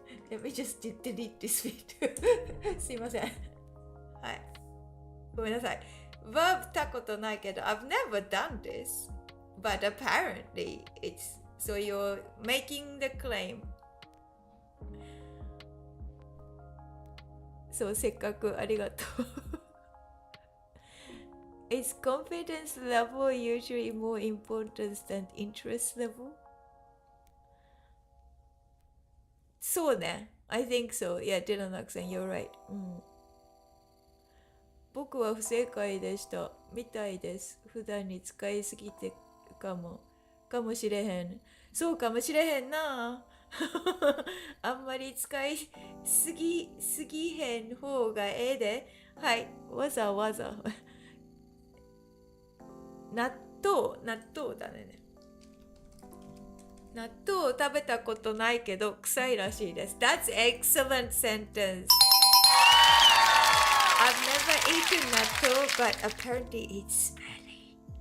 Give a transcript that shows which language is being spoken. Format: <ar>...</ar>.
<en>Let me just delete this bit.</en> <ja>すいません。はい。ごめんなさい。</ja> <en>verb</en> <ja>たことないけど</ja> <en>I've never done this. But apparently it's so you're making the claim.</en> <ja>そう、せっかくありがとう。</ja> <en>Is confidence level usually more important than interest level?</en> <ja>そうね。</ja> <en>I think so. Yeah, Dylan accent, you're right.</en> <ja>僕は不正解でした。みたいです。普段に使いすぎてかもしれへん。そうかもしれへんな。あんまり使いすぎへん方がええで。はい、わざわざ。納豆だね。納豆を食べたことないけど臭いらしいです。</ja> <en>That's excellent sentence. I've never eaten 納豆 but apparently it's smelly.</en>